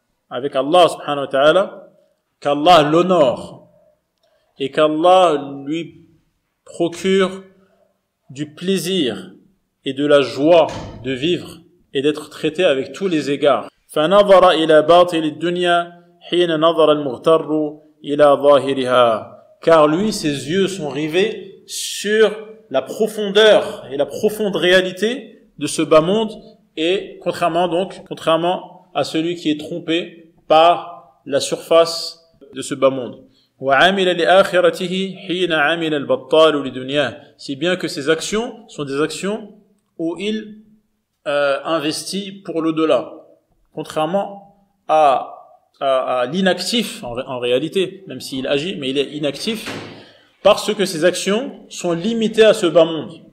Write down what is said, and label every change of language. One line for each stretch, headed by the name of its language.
French: avec Allah subhanahu wa ta'ala qu'Allah l'honore et qu'Allah lui procure du plaisir et de la joie de vivre et d'être traité avec tous les égards.
Arabic: فنظر إلى باطل الدنيا حين نظر المغتر إلى ظاهرها.
French: Car lui, ses yeux sont rivés sur la profondeur et la profonde réalité de ce bas monde et contrairement à celui qui est trompé par la surface de ce bas monde.
Arabic: وعمل لآخرته حين عمل البطال لدنياه.
French: Si bien que ses actions sont des actions où il investi pour l'au-delà, contrairement à l'inactif en réalité, même s'il agit, mais il est inactif parce que ses actions sont limitées à ce bas monde.